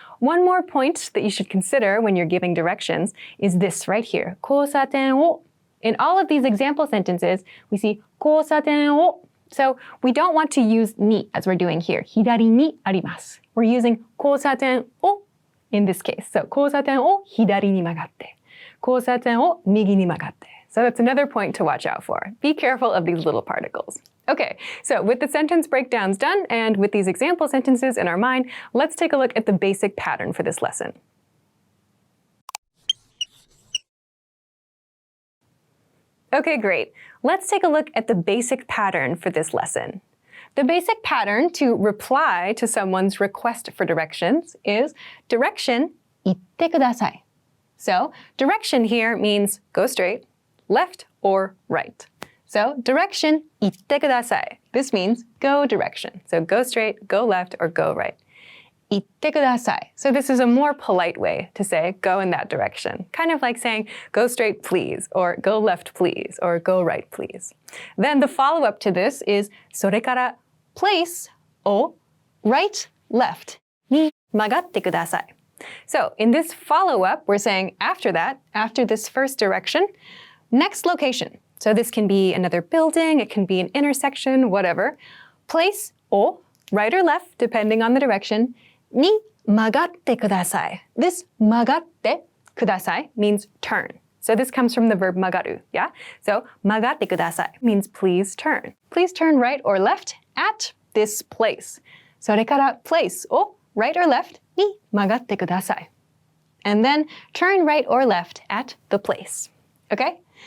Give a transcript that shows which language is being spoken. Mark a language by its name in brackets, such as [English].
[English] One more point that you should consider when you're giving directions is this right here. [Japanese] 交差点を. [English] In all of these example sentences, we see 交差点を. So we don't want to use に as we're doing here. [Japanese] 左にあります. [English] We're using 交差点を in this case. [Japanese] So 交差点を左に曲がって.交差点を右に曲がって. [English] So that's another point to watch out for. Be careful of these little particles. Okay, so with the sentence breakdowns done and with these example sentences in our mind, let's take a look at the basic pattern for this lesson. Okay, great. Let's take a look at the basic pattern for this lesson. The basic pattern to reply to someone's request for directions is direction [Japanese] 行ってください. [English] So direction here means go straight, left or right. So direction [Japanese] 行ってください. [English] This means go direction. So go straight, go left, or go right. [Japanese] 行ってください. [English] So this is a more polite way to say go in that direction. Kind of like saying go straight please, or go left please, or go right please. [Japanese] Then the follow-up to this is それから place を right, left に曲がってください. [English] So in this follow-up, we're saying after that, after this first direction, next location. So this can be another building, it can be an intersection, whatever. Place を right or left, depending on the direction, [Japanese] に曲がってください. [English] This 曲がってください means turn. So this comes from the verb 曲がる, yeah? So 曲がってください means please turn. Please turn right or left at this place. [Japanese] それから place を right or left に曲がってください. [English] and then turn right or left at the place. Okay?